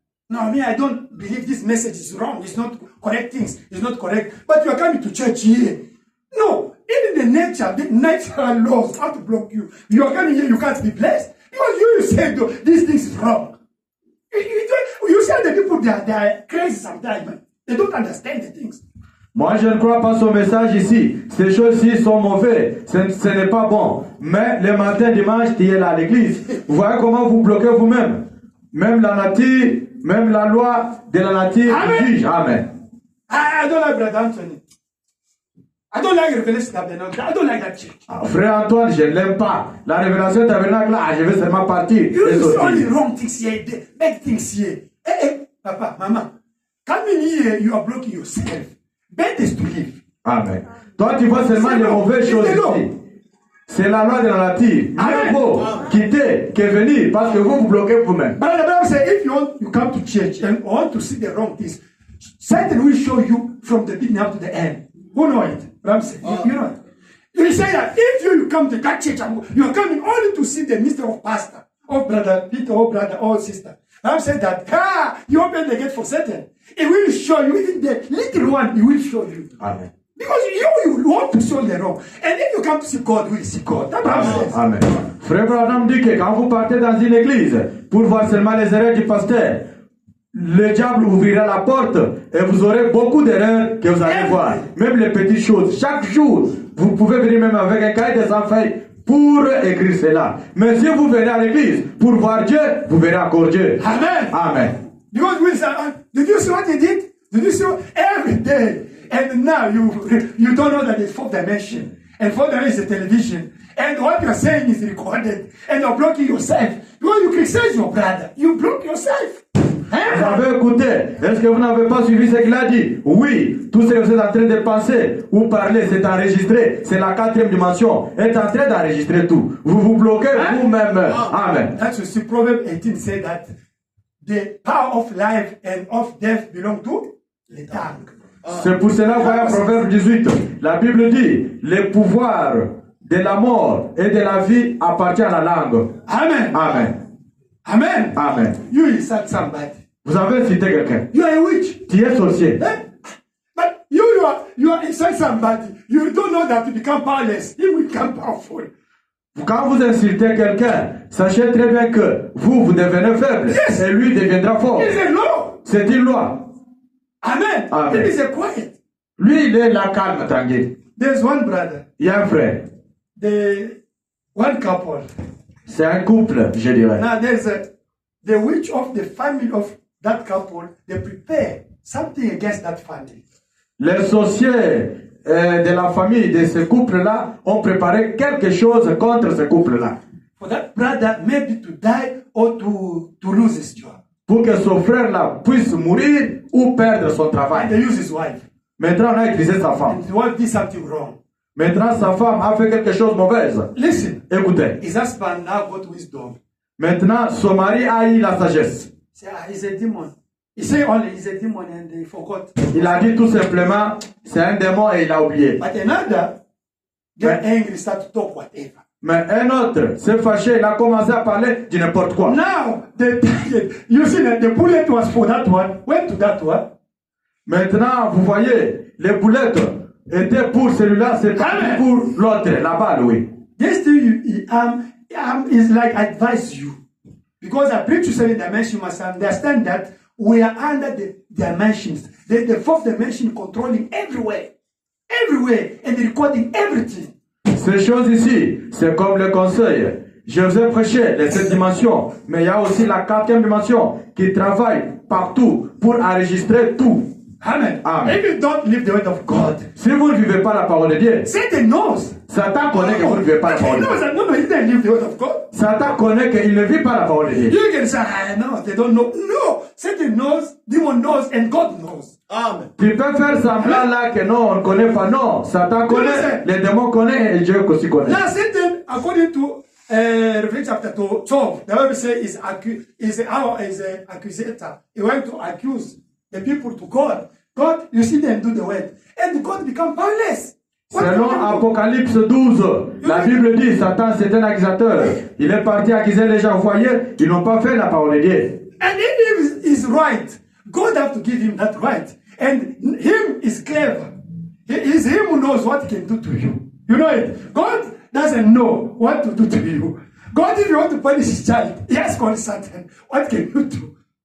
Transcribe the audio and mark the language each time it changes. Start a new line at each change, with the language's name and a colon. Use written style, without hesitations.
English: No, me, I don't believe this message is wrong. It's not correct things. It's not correct. But you are coming to church here. No, even the natural laws have to block you. You are coming here, you can't be blessed. Because you said these things is wrong. You say the people, they are crazy sometimes. Man. They don't understand the things.
French: Moi, je ne crois pas son message ici. Ces choses-ci sont mauvaises. Ce n'est pas bon. Mais le matin, dimanche, tu es là à l'église. Vous voyez comment vous bloquez vous-même. Même la nature, même la loi de la nature juge. Amen.
English: I don't like Brother Anthony. I don't like Revelation Tabernacle. I don't like that church.
French: Frère Antoine, je ne l'aime pas. La révélation tabernacle, là, je vais seulement partir.
English: You see all the wrong things here, the bad things here. Papa, Mama, coming here, you are blocking yourself. Best is to live. Amen.
French: Toi, tu vois seulement les mauvaises choses ici. C'est la loi de la nature. Mieux vaut quitter que venir parce que vous bloquez vous-même.
English: But the Bible says, if you come to church and want to see the wrong things, Satan will show you from the beginning up to the end. Who know it? Bible says, you know it. He say that if you come to that church, you are coming only to see the mystery of pastor, or brother Peter, or brother, or sister. Bible said that you open the gate for Satan. It will show you, even the little one, he will show you. Amen. Because you want to show the wrong. And if you come to see God, you will see God. That's what Bible says. Amen.
French: Frère Branham dit que quand vous partez dans une église pour voir seulement les erreurs du pasteur, le diable ouvrira la porte et vous aurez beaucoup d'erreurs que vous allez voir. Même les petites choses. Chaque jour, vous pouvez venir même avec un cahier de sans-feuilles pour écrire cela. Mais si vous venez à l'église pour voir Dieu, vous verrez encore Dieu. Amen. Amen.
English: Because we say, did you see what they did? Did you see what? Every day. And now you don't know that it's fourth dimension. And fourth dimension is television. And what you're saying is recorded. And you're blocking yourself. Because you criticize your brother. You block yourself.
French: Vous avez écouté. Est-ce que vous n'avez pas suivi ce qu'il a dit? Oui, tout ce que vous êtes en train de penser ou parler, c'est enregistré. C'est la 4e dimension. Est en train d'enregistrer tout. Vous vous bloquez vous-même. Amen.
English: That's what Proverbs 18 said that the power of life and of death belong to the tongue.
French: C'est pour cela, voyons Proverbe 18. La Bible dit, le pouvoir de la mort et de la vie appartient à la langue. Amen. Amen. Amen. Amen.
English: You insult somebody.
French: Vous avez cité quelqu'un.
English: You are a witch.
French: Tu es sorcier.
English: But you are insult somebody. You don't know that to become powerless. He will become powerful.
French: Quand vous insultez quelqu'un, sachez très bien que vous devenez faible.
English: Yes.
French: Et lui deviendra fort.
English: It's a law.
French: C'est une loi. Amen. Amen.
English: It is a quiet.
French: Lui, il est là calme, tranquille.
English: There's one brother.
French: Il y a un frère.
English: One couple.
French: C'est un couple, je dirais.
English: Now there's the witch of the family of that couple. They prepare something against that family.
French: Les sorciers de la famille de ce couple-là ont préparé quelque chose contre ce couple-là.
English: For that brother maybe to die or to lose his job.
French: Pour que son frère-là puisse mourir ou perdre son
English: And
French: travail.
English: they use his wife.
French: Maintenant, on a utilisé sa femme.
English: And his wife did something wrong.
French: Maintenant, sa femme a fait quelque chose de mauvaise.
English: Listen.
French: Écoutez.
English: His husband now got wisdom.
French: Maintenant, son mari a eu la sagesse.
English: Say, he's a demon. He said only he's a demon and they forgot.
French: Il a dit tout simplement, c'est un démon et il a oublié.
English: But another get angry, start to talk whatever.
French: Mais un autre s'est fâché, il a commencé à parler de n'importe quoi.
English: Now, you see that the bullet was for that one, went to that one.
French: Maintenant, vous voyez, les boulettes étaient pour celui-là, c'est pas pour l'autre, la balle, oui.
English: This thing is like advise you. Because I preach to 7 dimensions, you must understand that we are under the dimensions. The fourth dimension controlling everywhere. Everywhere. And recording everything.
French: Ces choses ici, c'est comme le conseil. Je vous ai prêché les 7 dimensions, mais il y a aussi la 4e dimension qui travaille partout pour enregistrer tout. Amen. Amen.
English: If you don't live the word of God,
French: Si vous ne vivez pas la parole de Dieu,
English: Satan knows.
French: Satan connaît que vous ne vivez pas la
English: He
French: parole de
English: knows
French: Dieu.
English: that no, he didn't live the word of God.
French: Satan connaît qu'il ne vit pas la parole de Dieu.
English: You can say, no, they don't know. No, Satan knows, demon knows, and God knows. Amen.
French: Tu peux faire semblant là que non, on ne connaît pas. Non, Satan connaît, les démons connaissent et Dieu aussi connaît.
English: Now Satan, according to Revelation chapter 12, the Bible says is an accusator. He went to accuse the people to God. God, you see them do the word. And God become powerless.
French: Selon Apocalypse 12, la Bible dit Satan c'est un accusateur. Il est parti accuser les gens. Vous voyez, ils n'ont pas fait la parole de Dieu.
English: And if he is right, God have to give him that right. And him is clever. It is him who knows what he can do to you. You know it. God doesn't know what to do to you. God, if you want to punish his child, he has called Satan. What can you do?